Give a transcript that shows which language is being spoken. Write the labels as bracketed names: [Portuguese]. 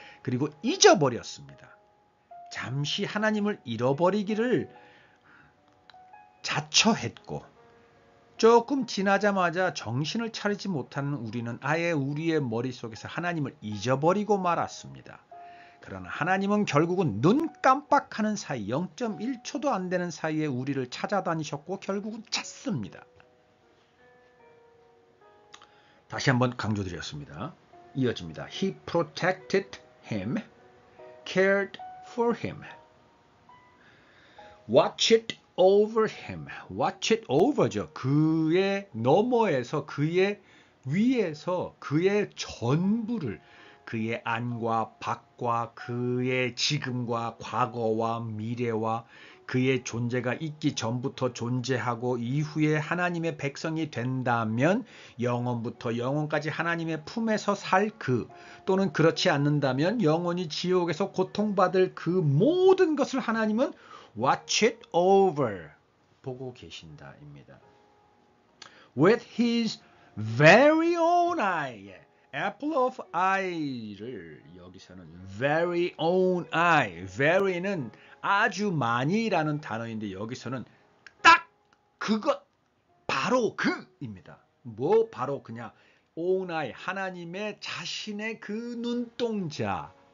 [Korean] 그리고 잊어버렸습니다. 잠시 하나님을 잃어버리기를 자처했고 조금 지나자마자 정신을 차리지 못하는 우리는 아예 우리의 머릿속에서 하나님을 잊어버리고 말았습니다. 그러나 하나님은 결국은 눈 깜빡하는 사이 0.1초도 안 되는 사이에 우리를 찾아다니셨고 결국은 찾습니다. 다시 한번 강조드렸습니다. 이어집니다. [English] He protected him, cared for him, watched over him. Watch it over죠. [Korean] 그의 너머에서 그의 위에서 그의 전부를 그의 안과 밖과 그의 지금과 과거와 미래와 그의 존재가 있기 전부터 존재하고 이후에 하나님의 백성이 된다면 영원부터 영원까지 하나님의 품에서 살 그 또는 그렇지 않는다면 영원히 지옥에서 고통받을 그 모든 것을 하나님은 [English] watch it over [Korean] 보고 계신다입니다. [English] With his very own eye, apple of eye를 여기서는 very own eye, very는 [Korean] 아주 많이라는 단어인데 여기서는 딱 그것 바로 그입니다. 뭐 바로 그냥 own eye 하나님의 자신의 그 눈동자입니다.